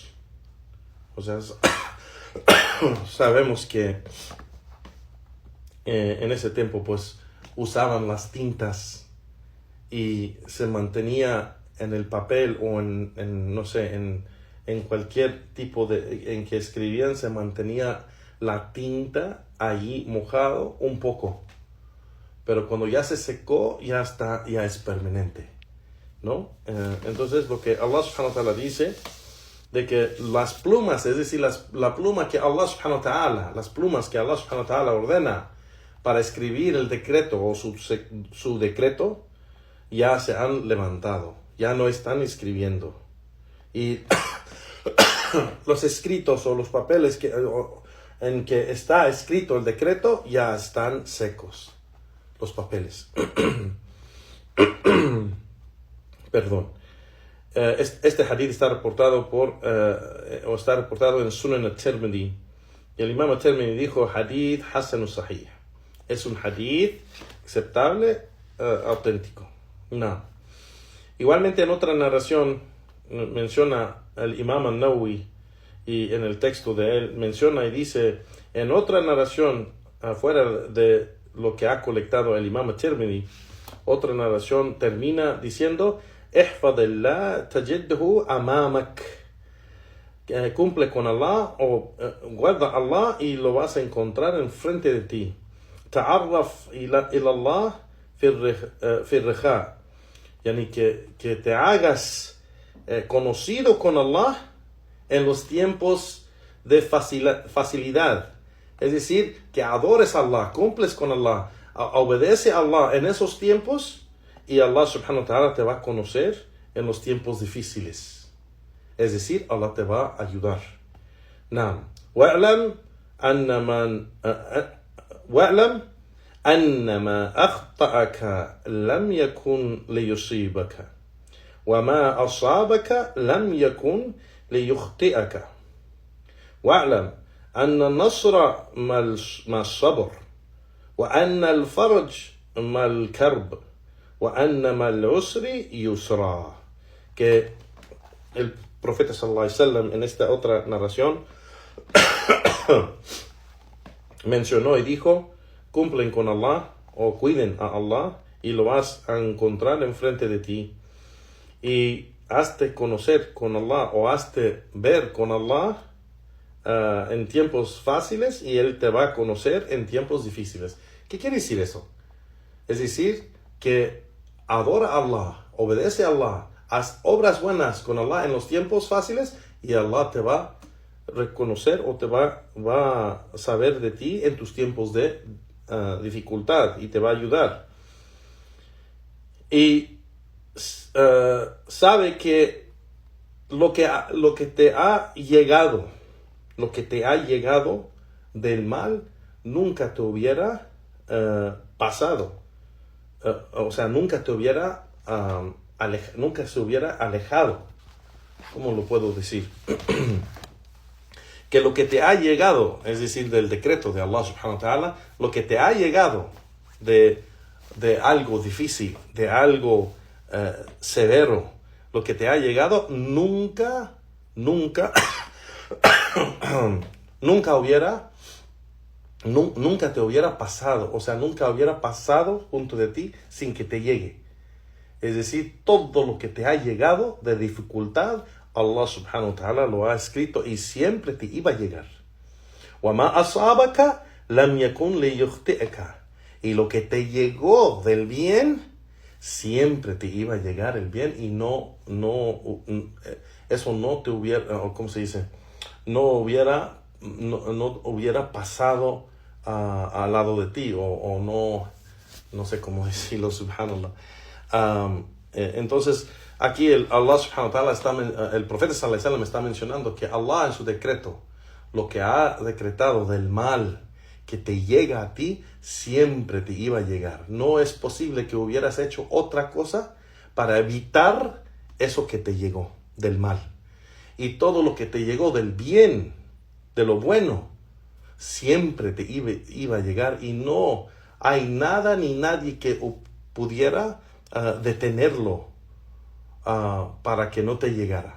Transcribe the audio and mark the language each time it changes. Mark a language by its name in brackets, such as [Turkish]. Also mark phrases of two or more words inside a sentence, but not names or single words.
[Spanish] O sea, sabemos que en ese tiempo pues usaban las tintas y se mantenía en el papel o en cualquier tipo en que escribían, se mantenía la tinta allí mojado un poco, pero cuando ya se secó ya es permanente, ¿no? Entonces lo que Allah [Arabic] سبحانه وتعالى [Spanish] dice de que las plumas, es decir, la pluma que Allah [Arabic] سبحانه وتعالى, [Spanish] las plumas que Allah [Arabic] سبحانه وتعالى [Spanish] ordena para escribir el decreto o su decreto, ya se han levantado, ya no están escribiendo. Y los escritos o los papeles en que está escrito el decreto ya están secos, los papeles. Perdón. Este hadith está reportado en Sunan al-Tirmidhi. Y el Imam al-Tirmidhi dijo [Arabic] حديث حسن صحيح. [Spanish] Es un hadith aceptable, auténtico. No. Igualmente en otra narración menciona el Imam al-Nawawi, y en el texto de él menciona y dice, en otra narración, afuera de lo que ha colectado el Imam al-Tirmidhi, otra narración termina diciendo, [Arabic] احفظ الله تجده أمامك. [Spanish] Cumple con Allah o guarda Allah y lo vas a encontrar enfrente de ti. [Arabic] تعرف إلى الله في الرخاء. [Spanish] Yani que te hagas conocido con Allah en los tiempos de facilidad. Es decir, que adores a Allah, cumples con Allah, obedece a Allah en esos tiempos y Allah [Arabic] سبحانه وتعالى [Spanish] te va a conocer en los tiempos difíciles. Es decir, Allah te va a ayudar. Naam. [Arabic] واعلم أنما أخطأك لم يكن ليصيبك. وما أصابك لم يكن ليخطئك. Wa'lam أن النصر مع الصبر وأن الفرج مع الكرب وأن مع العسر يسرا. [Spanish] Que el profeta [Arabic] صلى الله عليه وسلم [Spanish] en esta otra narración mencionó y dijo, cumplen con Allah o cuiden a Allah y lo vas a encontrar enfrente de ti, y hazte conocer con Allah o hazte ver con Allah en tiempos fáciles y Él te va a conocer en tiempos difíciles. ¿Qué quiere decir eso? Es decir, que adora a Allah, obedece a Allah, haz obras buenas con Allah en los tiempos fáciles y Allah te va a reconocer o te va a saber de ti en tus tiempos de dificultad y te va a ayudar. Y sabe que lo que te ha llegado, del mal nunca te hubiera pasado. O sea, nunca te hubiera nunca se hubiera alejado. ¿Cómo lo puedo decir? Que lo que te ha llegado, es decir, del decreto de Allah [Arabic] سبحانه وتعالى, [Spanish] lo que te ha llegado de algo difícil, de algo severo, lo que te ha llegado nunca hubiera nunca te hubiera pasado, o sea, nunca hubiera pasado junto de ti sin que te llegue. Es decir, todo lo que te ha llegado de dificultad, Allah [Arabic] سبحانه وتعالى [Spanish] lo ha escrito y siempre te iba a llegar. [Arabic] وَمَا أَصَابَكَ لَمْ يَكُنْ لِيُخْطِئَكَ. [Spanish] Y lo que te llegó del bien, siempre te iba a llegar el bien y eso no te hubiera, ¿cómo se dice? No hubiera pasado al lado de ti o no sé cómo decirlo, subhanallah. Entonces, aquí Allah [Arabic] سبحانه وتعالى [Spanish] el profeta [Arabic] صلى الله عليه وسلم [Spanish] está mencionando que Allah en su decreto, lo que ha decretado del mal que te llega a ti, siempre te iba a llegar. No es posible que hubieras hecho otra cosa para evitar eso que te llegó del mal. Y todo lo que te llegó del bien, de lo bueno, siempre te iba a llegar y no hay nada ni nadie que pudiera detenerlo para que no te llegara.